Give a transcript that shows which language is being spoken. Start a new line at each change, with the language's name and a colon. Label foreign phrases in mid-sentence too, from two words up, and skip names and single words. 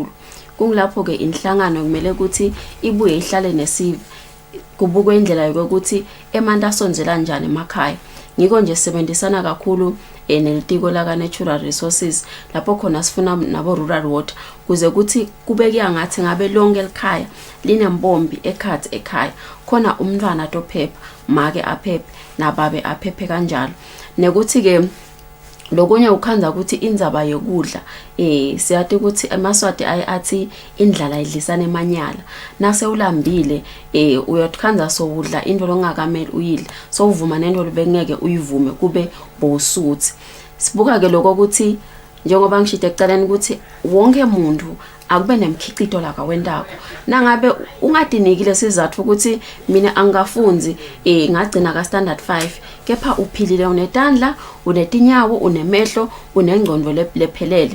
Swati: Kungilapho ke inhlangano kumele ukuthi ibuye ihlale nesive kubukwe indlela yokuthi emanti asonzela kanjani emakhaya. Ngiko nje sebenzisana kakhulu nelitiko la
English: natural resources
Swati: lapho khona sifuna nabo
English: rural water
Swati: kuze ukuthi kubeke ngathi ngabe lonke elikhaya linembombi ekhaya khona umntwana tophepha make aphephe nababe aphephe kanjalo. Nekuthi ke lokunye ukhanza ukuthi indzaba yokudla siyathi ukuthi emaswati athi indlala idlisana emanyala nase ulambile uyothanza sokudla into longakameli uyidla so uvuma nento lebengeke uyivume kube bosuthi. Sibuka ke lokho ukuthi njengoba ngishite ekucaleni ukuthi wonke umuntu akube nemkhiqito la kwendako. Nangabe ungadinikile sizathu ukuthi mina angafunzi ngagcina ka standard 5 kepha uphilile unetandla unetinyawo unemehlo unengcondo lephelele.